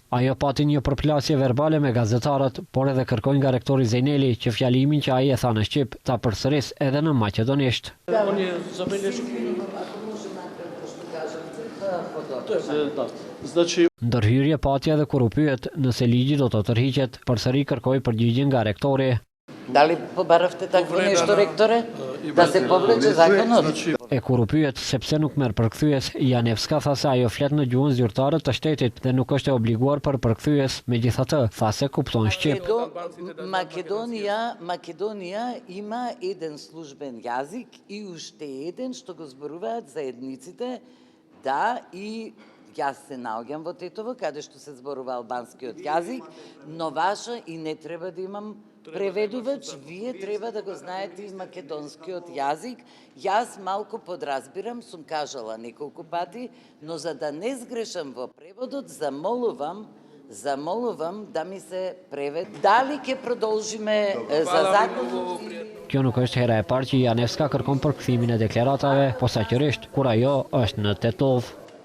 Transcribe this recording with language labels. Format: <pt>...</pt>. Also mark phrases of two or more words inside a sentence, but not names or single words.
<sq>Ajo pati një përplasje verbale me gazetarët, por edhe kërkoi nga rektori Zejneli që fjalimin që ai e tha në shqip ta përsëris edhe në maqedonisht. Ndërhyrje pati edhe kur u pyet nëse ligji do të tërhiqet, përsëri kërkoi përgjigje nga rektori.</sq> <mk>Дали побаравте такво нешто, ректоре? Да се повлече законот?</mk> <sq>E kur u pyet se pse nuk merr përkthyes, Janevska tha se ajo flet në gjuhën zyrtare të shtetit dhe nuk është e obliguar për përkthyes. Megjithatë, tha se kupton shqip.</sq> <mk>Македонија има еден службен јазик и уште еден што го зборуваат заедниците, да, и јас се наоѓам во Тетово, каде што се зборува албанскиот јазик, но ваша и не треба да имам преведувач, вие треба да го знаете и македонскиот јазик. Јас малку подразбирам, сум кажала неколку пати, но за да не сгрешам во преводот, замолувам да ми се превед. Дали ќе продолжиме за законот?</mk> <sq>Kjo nuk është hera e parë që Janevska kërkon përkthimin e deklaratave, posaçërisht kur ajo është në Tetov.</sq>